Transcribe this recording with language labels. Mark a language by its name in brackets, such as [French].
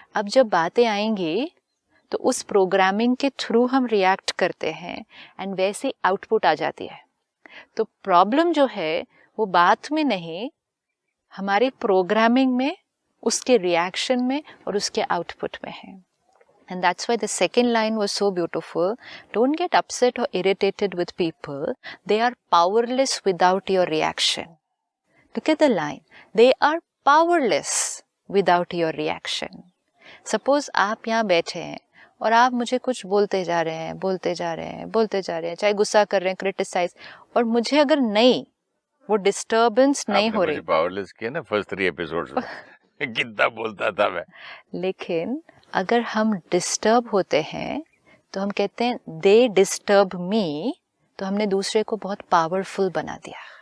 [Hindi] अब जब बातें आएंगी तो उस प्रोग्रामिंग के थ्रू हम रिएक्ट करते हैं एंड वैसी आउटपुट आ जाती है। तो प्रॉब्लम जो है वो बात में नहीं, हमारी प्रोग्रामिंग में, उसके रिएक्शन में और उसके आउटपुट में है। [English] And that's why the second line was so beautiful. Don't get upset or irritated with people. They are powerless without your reaction. Look at the line. They are powerless without your reaction. [Hindi] Suppose आप यहाँ बैठे हैं और आप मुझे कुछ बोलते जा रहे हैं, चाहे गुस्सा कर रहे हैं, क्रिटिसाइज, और मुझे अगर नहीं, वो डिस्टर्बेंस नहीं हो रही। पावरलेस किया ना फर्स्ट 3 एपिसोड्स में। कितना बोलता था मैं। लेकिन अगर हम डिस्टर्ब होते हैं तो हम कहते हैं [English] they disturb me, [Hindi] तो हमने दूसरे को बहुत पावरफुल बना दिया।